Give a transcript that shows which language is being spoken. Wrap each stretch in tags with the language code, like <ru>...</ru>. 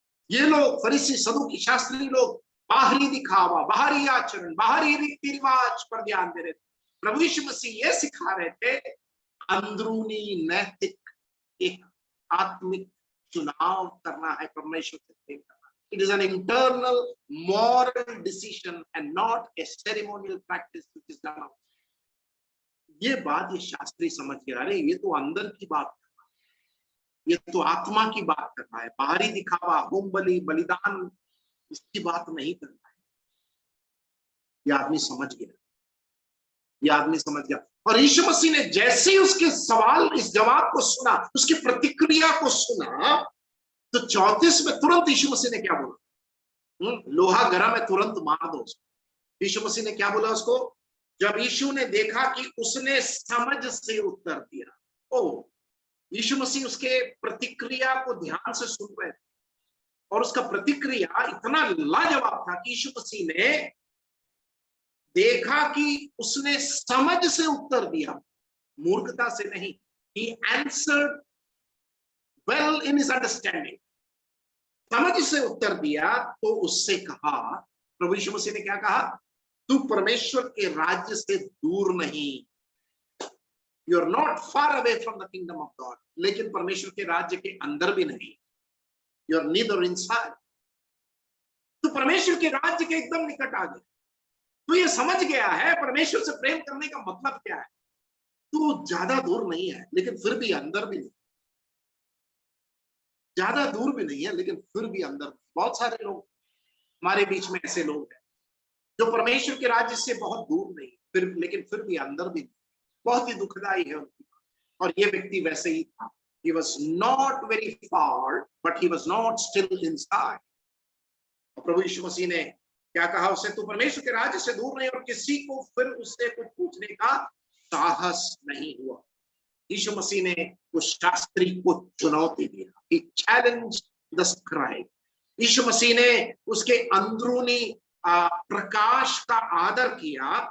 <hi>ये लोग फरीसी, सदूकी, शास्त्री लोग बाहरी दिखावा, बाहरी आचरण, बाहरी रीति रिवाज पर ध्यान दे रहे थे। प्रभु यीशु मसीह ये सिखा रहे थे, अंदरूनी नैतिक एक आत्मिक चुनाव करना है, परमेश्वर से प्रेम करना।</hi> <en>It is an internal moral decision and not a ceremonial practice which is done outside.</en> <hi>ये बात ये शास्त्री समझ गया, अरे ये तो अंदर की बात कर रहा है, ये तो आत्मा की बात कर रहा है, बाहरी दिखावा, होम बलि, बलिदान, इसकी बात नहीं कर रहा है। ये आदमी समझ गया, ये आदमी समझ गया। और यीशु मसीह ने जैसे ही उसके सवाल, इस जवाब को सुना, उसकी प्रतिक्रिया को सुना, तो 34 में तुरंत यीशु मसीह ने क्या बोला? लोहा गरम है, तुरंत मार दो उसको। यीशु मसीह ने क्या बोला उसको? जब यीशु ने देखा कि उसने समझ से उत्तर दिया, ओ यीशु मसीह उसके प्रतिक्रिया को ध्यान से सुन रहे थे और उसका प्रतिक्रिया इतना लाजवाब था कि यीशु मसीह ने देखा कि उसने समझ से उत्तर दिया, मूर्खता से नहीं।</hi> <en>He answered well in his understanding.</en> <hi>समझ से उत्तर दिया तो उससे कहा, प्रभु यीशु मसीह ने क्या कहा? तू परमेश्वर के राज्य से दूर नहीं,</hi> <en>you are not far away from the kingdom of God,</en> <hi>लेकिन परमेश्वर के राज्य के अंदर भी नहीं,</hi> <en>You are neither inside.</en> <hi>तो परमेश्वर के राज्य के एकदम निकट आ गया। तो ये समझ गया है परमेश्वर से प्रेम करने का मतलब क्या है। तो ज्यादा दूर नहीं है, लेकिन फिर भी अंदर भी नहीं, ज्यादा दूर भी नहीं है, लेकिन फिर भी अंदर। बहुत सारे लोग हमारे बीच में ऐसे लोग हैं जो परमेश्वर के राज्य से बहुत दूर नहीं, फिर लेकिन फिर भी अंदर भी नहीं। बहुत ही दुखदाई है उनकी। और ये व्यक्ति वैसे ही था।</hi> <en>He was not very far, but he was not still inside.</en> <hi>और प्रभु यीशु मसीह ने क्या कहा उसे? तू परमेश्वर के राज्य से दूर नहीं। और किसी को फिर उससे कुछ पूछने का साहस नहीं हुआ। यीशु मसीह ने उस शास्त्री को चुनौती दिया।</hi> <en>He challenged the scribe.</en> <hi>यीशु मसीह ने उसके अंदरूनी प्रकाश का आदर किया।</hi>